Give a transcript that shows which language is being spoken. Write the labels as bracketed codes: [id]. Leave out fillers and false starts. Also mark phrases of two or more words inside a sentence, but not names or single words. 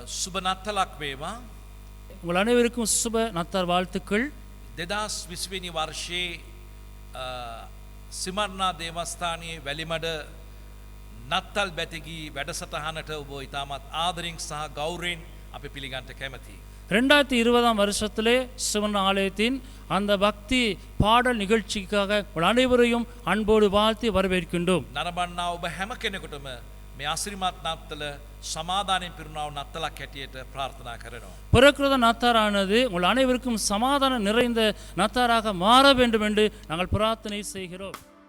[si] සුබ නත්තලක් වේවා. [ta] உங்கள் அனைவருக்கும் சுப நத்தார் வாழ்த்துக்கள். [si] 2020 වෙනි වර්ෂයේ සිමර්නා දේවස්ථානයේ වැලිමඩ නත්තල් බැතිගී වැඩසටහනට ඔබ ඉතාමත් ආදරෙන් සහ ගෞරවයෙන් අපි පිළිගන්නට කැමැතියි. [ta] 2020 வருஷத்திலே சிவன் ஆலயத்தின் அந்த பக்தி பாடல் நிகழ்ச்சிக்காக உங்கள் அனைவரையும் அன்போடு வாழ்த்தி வரவேற்கின்றோம். [si] නරඹන්නා ඔබ හැම කෙනෙකුටම මේ ආශිර්වාද නත්තල සමාදානයෙන් පිරුණා වූ නත්තලක් හැටියට ප්‍රාර්ථනා කරනවා. [ta] பிறக்கிறத நத்தாரானது உங்கள் அனைவருக்கும் சமாதானம் நிறைந்த நத்தாராக மாற வேண்டும் என்று நாங்கள் பிரார்த்தனை செய்கிறோம்.